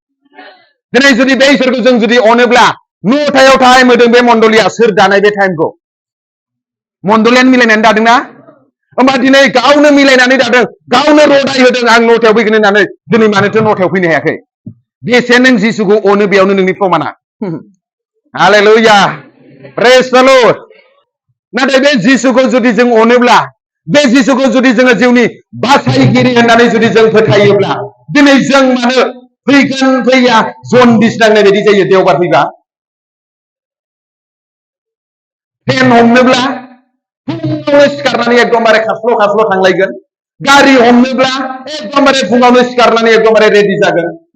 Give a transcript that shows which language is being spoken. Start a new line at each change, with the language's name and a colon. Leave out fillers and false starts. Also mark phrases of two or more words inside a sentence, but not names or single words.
Bodo: दिनै जुदि बे इसोरखौ जों जुदि अनोब्ला 9टायाव टाइम होदों बे मण्डलिया, सोर दानाय बे टाइमखौ? मण्डलियानो मिलायनानै दादोंना? होमबा दिनै गावनो मिलायनानै दादों, गावनो रदाय होदों आं 9टायाव फैगोन होननानै। दिनै मानोथो 9टायाव फैनो हायाखै? बेसे नों जिसुखौ अनो बेयावनो नोंनि प्रमाना। हालेलुया,
English: praise the Lord.
Bodo: नाथाय बे जिसुखौ जुदि जों अनोब्ला, बे जिसुखौ जुदि जोङो जिउनि बासायगिरि होननानै जुदि जों फोथायोब्ला, दिनै जों मानो फैगोन फैया जनदिस नांनाय बायदि जायो देवबार फैबा। ट्रेन हमनोब्ला फुङावनो सिखारनानै एकदमबारे खास्ल' खास्ल' थांलायगोन, गारि हमनोब्ला एकदमबारे फुङावनो सिखारनानै एकदमबारे रेडि जागोन।